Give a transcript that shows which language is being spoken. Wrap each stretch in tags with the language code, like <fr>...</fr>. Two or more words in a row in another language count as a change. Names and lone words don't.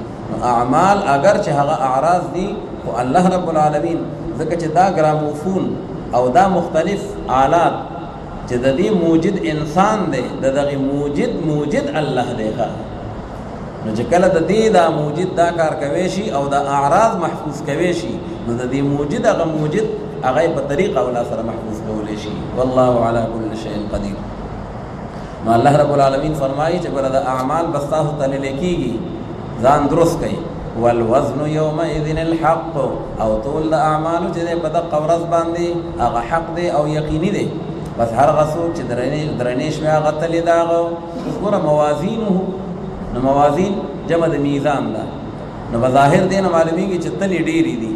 <ps>نو اعمال اگر چې هغه اعراض دي خو</ps> <ar>الله رب العالمین</ar> <ps>ځکه چې دا ګراموفون او دا مختلف آلات چې د دې موجد انسان دی، د دغه موجد الله دی. نو چې کله د دې دا موجد دا کار کوي شي او دا اعراض محفوظ کوي شي نو د دې موجد هغه موجد هغه په طریقه ولا سره محفوظ کولی شي.</ps> <ar>والله على كل شيء قدير.</ar> <ps>نو</ps> <ar>الله رب العالمین</ar> <ps>فرمایي چې ګوره د اعمال بس تاسو تللی کېږي، ځان درست کړئ.</ps> <ar>والوزن يومئذ الحق،</ar> <ps>او ټول د اعمالو چې دی په دغه ورځ باندې هغه حق دی او یقیني دی. بس هر هغه څوک چې درنې شوی هغه تلې د هغه اوس ګوره موازینه، نو موازین جمع د میزان ده، نو بظاهر دی نه معلومیږي چې تلې ډېرې دي.</ps>